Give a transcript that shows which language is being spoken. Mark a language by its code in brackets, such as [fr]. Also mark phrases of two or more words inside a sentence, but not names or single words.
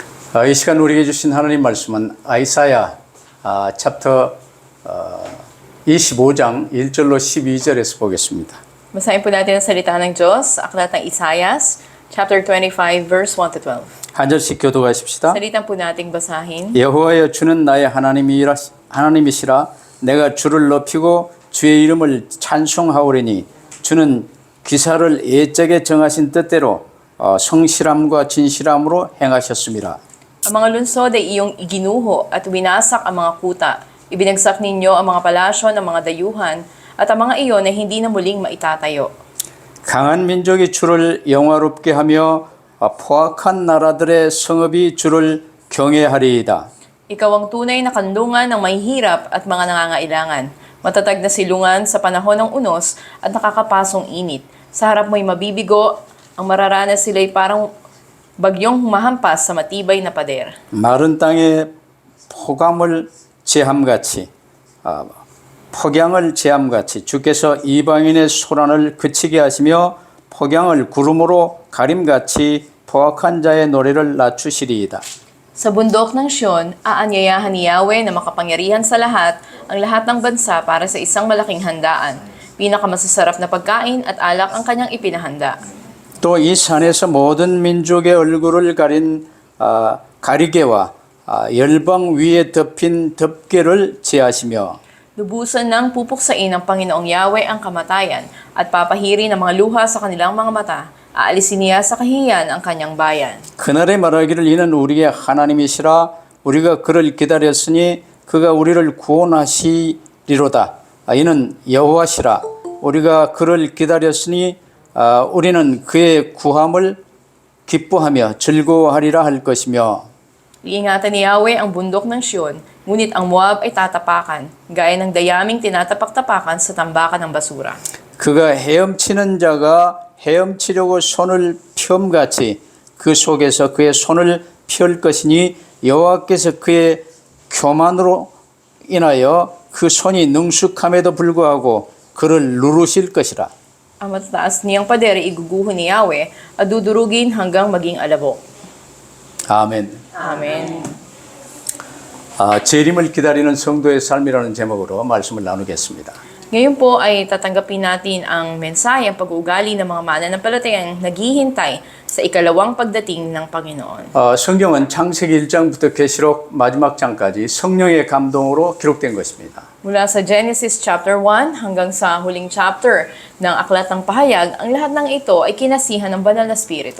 [ko] 이 시간 우리에게 주신 하나님 말씀은 이사야 챕터 25장 1절로 12절에서 보겠습니다. [tl] Basahin po natin ang salita ng Diyos sa aklat ng Isaias, [en] chapter 25, verse 1 to 12. [ko] 한 절씩 교독하십시다. [tl] Salitan po nating basahin. [ko] 여호와여 주는 나의 하나님이시라 내가 주를 높이고 주의 이름을 찬송하오리니 주는 기사를 예적에 정하신 뜻대로 성실함과 진실함으로 행하셨습니다. [tl] Ang mga lungsod ay iyong iginuho at winasak ang mga kuta. Ibinagsak ninyo ang mga palasyo ng mga dayuhan at ang mga iyon ay hindi na muling maitatayo. [ko] 강한 민족이 주를 영화롭게 하며 포악한 나라들의 성읍이 주를 경외하리이다. [tl] Ikaw ang tunay na kanlungan ng mahihirap at mga nangangailangan. Matatag na silungan sa panahon ng unos at nakakapasong init. Sa harap mo'y mabibigo, ang mararanas sila'y parang bagyong humahampas sa matibay na pader. [ko] 마른 땅에 폭양을 제함같이 주께서 이방인의 소란을 그치게 하시며 폭양을 구름으로 가림같이 포악한 자의 노래를 낮추시리이다. [tl] Sa bundok ng Siyon, aanyayahan ni Yahweh na makapangyarihan sa lahat ang lahat ng bansa para sa isang malaking handaan. Pinakamasasarap na pagkain at alak ang kanyang ipinahanda. [ko] 또 이 산에서 모든 민족의 얼굴을 가린 가리개와 열방 위에 덮인 덮개를 제하시며 [tl] Lubusan ng pupuksain ng Panginoong Yahweh ang kamatayan at papahiri ng mga luha sa kanilang mga mata. Aalisin niya sa kahihiyan ang kanyang bayan. [ko] 그날에 말하기를 이는 우리의 하나님이시라 우리가 그를 기다렸으니 그가 우리를 구원하시리로다. 이는 여호와시라 우리가 그를 기다렸으니 우리는 그의 구함을 기뻐하며 즐거워하리라 할 것이며 [tl] Iingatan ni Yahweh ang bundok ng Siyon, ngunit ang Moab ay tatapakan, gaya ng dayaming tinatapak-tapakan sa tambakan ng basura. [ko] 그가 헤엄치는 자가 헤엄치려고 손을 펴음같이 그 속에서 그의 손을 펼 것이니 여호와께서 그의 교만으로 인하여 그 손이 능숙함에도 불구하고 그를 누르실 것이라. [tl] Ang matataas niyang pader ay iguguho ni Yahweh at dudurugin hanggang maging alabok. [ko] 아멘. [tl] Amen. [ko] 재림을 기다리는 성도의 삶이라는 제목으로 말씀을 나누겠습니다. [tl] Ngayon po ay tatanggapin natin ang mensahe, ang pag-uugali ng mga mananampalatayang naghihintay sa ikalawang pagdating ng Panginoon. [ko] 성경은 창세기 1장부터 계시록 마지막 장까지 성령의 감동으로 기록된 것입니다. [tl] Mula sa Genesis chapter 1 hanggang sa huling chapter ng Aklat ng Pahayag, ang lahat ng ito ay kinasihan ng Banal na Espiritu.